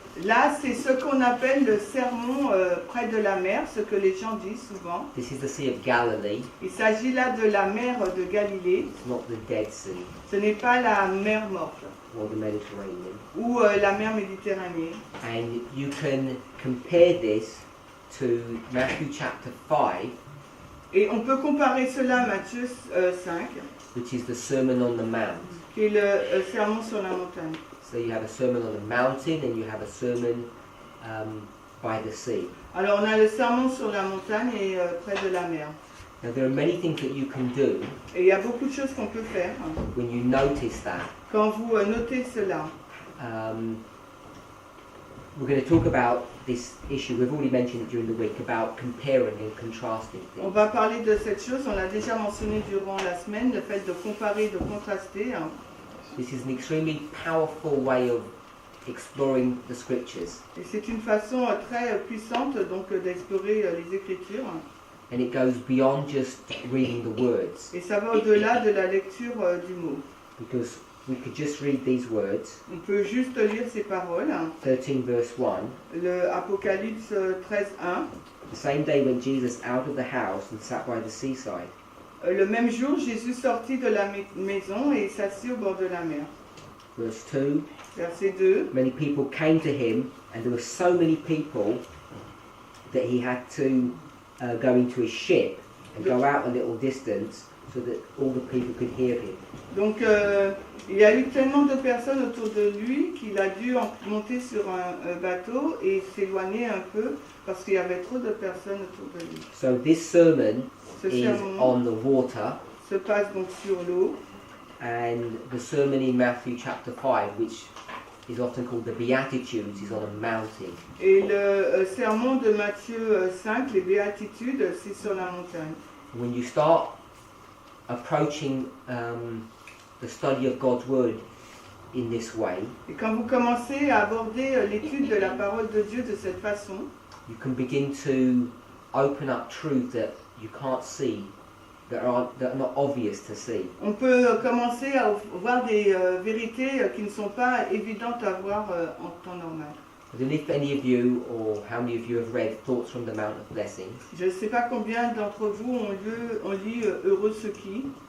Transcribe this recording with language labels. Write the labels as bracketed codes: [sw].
[fr] là, c'est ce qu'on appelle le sermon près de la mer, ce que les gens disent souvent. [en] This is the Sea of Galilee. [fr] Il s'agit là de la mer de Galilée. [en] It's not the Dead Sea [fr] Ce n'est pas la mer morte [en] or the Mediterranean. [fr] ou la mer Méditerranée. [en] And you can compare this to Matthew chapter 5, [fr] Et on peut comparer cela à Matthieu 5, [en] which is the Sermon on the Mount. [fr] qui est le sermon sur la montagne. [en] So you have a sermon on the mountain and you have a sermon by the sea. [fr] Alors on a le sermon sur la montagne et près de la mer. [en] Now there are many things that you can do [fr] Et il y a beaucoup de choses qu'on peut faire [en] when you notice that. [fr] quand vous notez cela. [en] We're going to talk about this issue, we've already mentioned it during the week, about comparing and contrasting [fr] On [en] things. [fr] va parler de cette chose, on l'a déjà mentionné durant la semaine, le fait de comparer, de contraster. [en] This is an extremely powerful way of exploring the scriptures, [fr] Et c'est une façon très puissante donc d'explorer les Écritures. [en] and it goes beyond just reading the words, [fr] Et ça va au-delà de la lecture du mot. [en] because we could just read these words, [fr] On peut juste lire ces paroles. [en] 13 verse 1. [fr] Le Apocalypse 13:1. [en] The same day when Jesus out of the house and sat by the seaside. [fr] Le même jour, Jésus sortit de la maison et s'assit au bord de la mer. [en] Verse 2. [fr] Verset 2. [en] Many people came to him, and there were so many people that he had to go into a ship and go out a little distance so that all the people could hear him. [fr] Donc il y a eu tellement de personnes autour de lui qu'il a dû monter sur un bateau et s'éloigner un peu parce qu'il y avait trop de personnes autour de lui. [en] So this sermon [fr] Ce [en] is [fr] sermon [en] on the water, [fr] se passe donc sur l'eau. [en] and the sermon in Matthew chapter 5, which is often called the Beatitudes, is on a mountain. [fr] Et le sermon de Matthieu 5, les béatitudes, c'est sur la montagne. [en] When you start approaching the study of God's word in this way, [fr] Et quand vous commencez à aborder l'étude de la parole de Dieu de cette façon, [en] you can begin to open up truth that you can't see, that are not obvious to see. [fr] on peut commencer à voir des vérités qui ne sont pas évidentes à voir en temps normal. [en] I don't know if any of you or how many of you have read Thoughts from the Mount of Blessings. [fr] Je ne sais pas combien d'entre vous ont lu Heureux ceux qui.